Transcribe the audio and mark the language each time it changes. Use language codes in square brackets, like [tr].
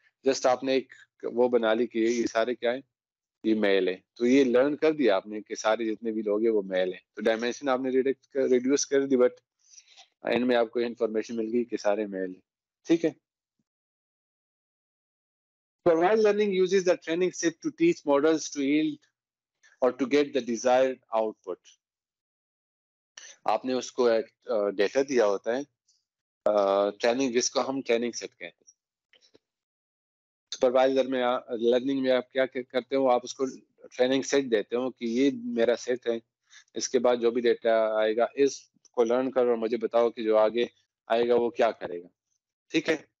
[ur] Just آپ نے ایک وہ بنا لی کہ یہ سارے کیا ہیں، یہ میل ہے. تو یہ لرن کر دیا آپ نے کہ سارے جتنے بھی لوگ ہیں وہ میل ہیں. تو ڈائمینشن آپ نے ریڈیوس کر دی، بٹ اینڈ میں آپ کو انفارمیشن مل گئی کہ سارے میل ہیں. ٹھیک ہے. [en] Supervised learning uses the training set to teach models to yield or to get the desired output. [ur] آپ نے اس کو ایک ڈیٹا دیا ہوتا ہے ٹریننگ، جس کو ہم ٹریننگ سیٹ کہتے ہیں. سپروائزر میں لرننگ میں آپ کیا کرتے ہو، آپ اس کو ٹریننگ سیٹ دیتے ہو کہ یہ میرا سیٹ ہے، اس کے بعد جو بھی ڈیٹا آئے گا اس کو لرن کرو اور مجھے بتاؤ کہ جو آگے آئے گا وہ کیا کرے گا. ٹھیک ہے.